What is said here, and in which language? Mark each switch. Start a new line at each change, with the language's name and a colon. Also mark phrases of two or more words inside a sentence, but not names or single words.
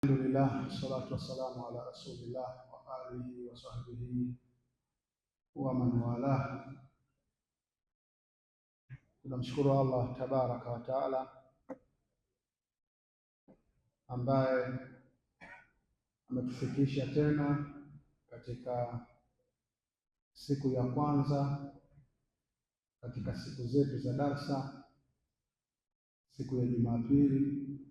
Arabic: الحمد لله والصلاة والسلام على رسول الله وآله وصحبه ومن والاه.
Swahili: Tunamshukuru Allah
Arabic: تبارك وتعالى
Swahili: ambaye ametufikisha tena katika siku ya kwanza katika siku zetu za darsa, siku ya Jumapili,